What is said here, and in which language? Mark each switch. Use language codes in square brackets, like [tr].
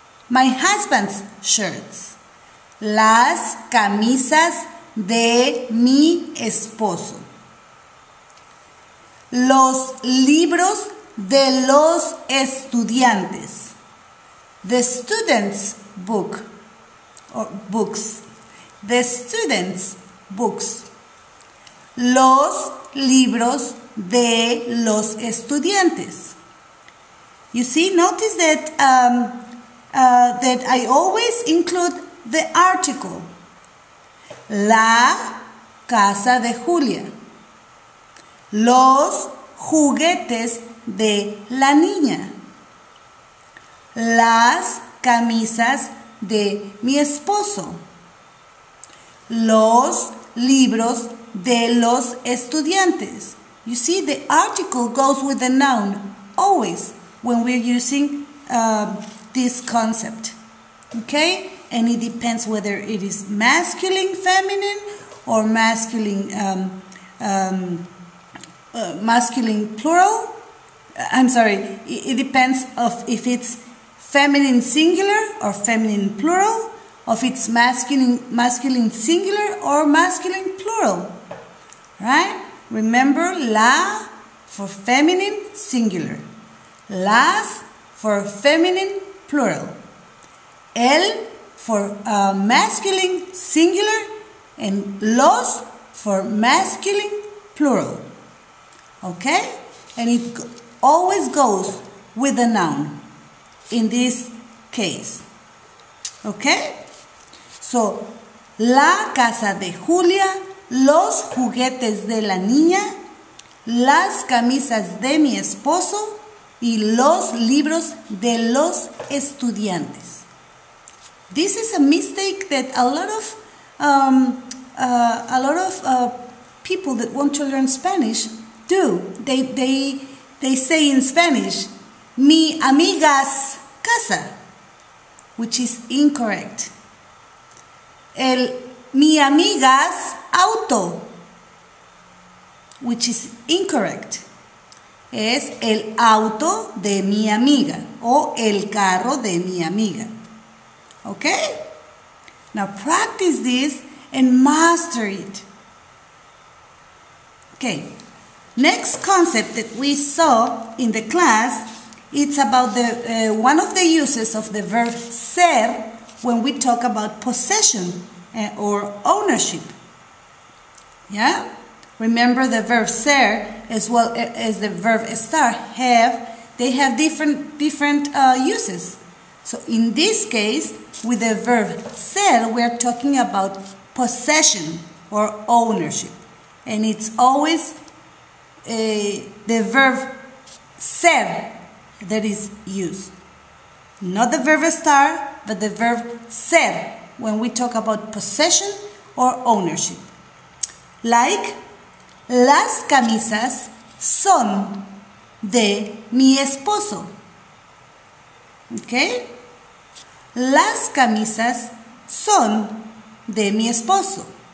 [en] My husband's shirts. [es] Las camisas de mi esposo. Los libros de los estudiantes. [en] The students' book or books. The students' books. [es] Los libros de los estudiantes. [en] You see, notice that that I always include the article. [es] La casa de Julia. Los juguetes de la niña. Las camisas de mi esposo. Los libros de los estudiantes. [en] You see, the article goes with the noun always when we're using this concept. Okay? And it depends whether it is masculine, feminine, or masculine plural. I'm sorry, it depends of if it's feminine singular or feminine plural, if it's masculine singular or masculine plural. Right? Remember, la for feminine singular, las for feminine plural, el for masculine singular, and los for masculine plural. Okay? And it always goes with a noun in this case. Okay? [es] So, la casa de Julia, los juguetes de la niña, las camisas de mi esposo y los libros de los estudiantes. [en] This is a mistake that a lot of people that want to learn Spanish do. They say in Spanish, [es] mi amiga's casa, [en] which is incorrect. [es] Mi amiga's auto, [en] which is incorrect. [es] Es el auto de mi amiga o el carro de mi amiga. [en] Okay? Now practice this and master it. Okay. Next concept that we saw in the class, it's about the one of the uses of the verb ser when we talk about possession or ownership. Yeah? Remember the verb ser as well as the verb estar they have different uses. So in this case, with the verb ser, we're talking about possession or ownership. And it's always the verb ser that is used. Not the verb estar, but the verb ser when we talk about possession or ownership. [es] Like, las camisas son de mi esposo. Okay? Las camisas son de mi esposo.